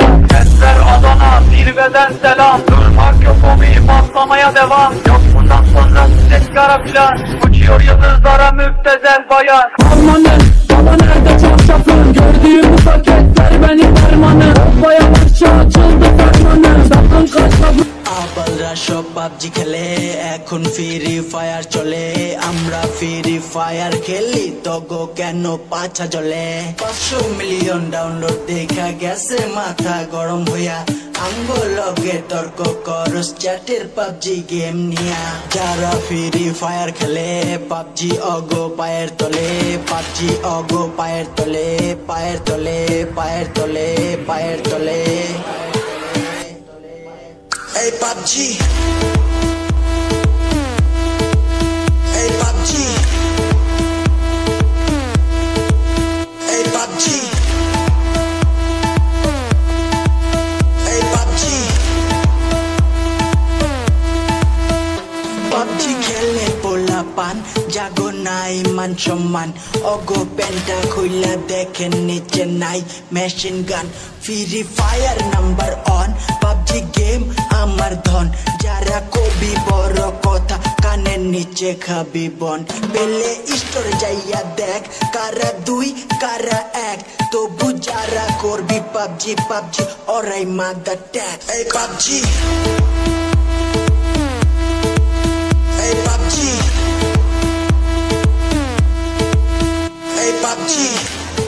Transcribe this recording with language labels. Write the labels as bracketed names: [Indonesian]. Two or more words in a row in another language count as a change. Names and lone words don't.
[Turkish] Ver Adana zirveden selam. Durmak yok, omil patlamaya devam. Yok bundan sonra size sigara filan. Uçuyor yıldızlara müptezel bayan. Harmanın baba nerede çarşafın? Gördüğüm bu paketler benim dermanım. Baya parça açıldı fermanım. Sakın kaçma bu. [Bangla] আবালরা সব পাবজি খেলে এখন ফ্রি ফায়ার চলে আমরা ফ্রি ফায়ার খেলি তগো কেন পাছা জ্বলে 500 [English] million download [Bangla] দেখা গেছে মাথা গরম হইয়া আঙ্গো লগে তর্ক করস চ্যাটের পাবজি গেম নিয়া যারা ফ্রি ফায়ার খেলে পাবজি অগো পায়ের তলে পাবজি অগো পায়ের তলে পায়ের তলে পায়ের তলে পায়ের তলে [English] Hey PUBG, hey PUBG, hey PUBG, hey PUBG. [Bangla] PUBG খেলে পোলা পান জাগো নাই মান সম্মান অগো পেন্টা খুইলা দেখেন নিচে নাই [English] machine gun [Bangla] ফ্রি ফায়ার [English] number one [Bangla] পাবজি গেম আমার ধন যারা কবি বড় কথা কানের নিচে খাবি বন পেলে স্টোরে যাইয়া দেখ কারা দুই কারা এক তবু যারা করবি পাবজি পাবজি ওরাই মাদার ট্যাগ এই পাবজি এই পাবজি এই পাবজি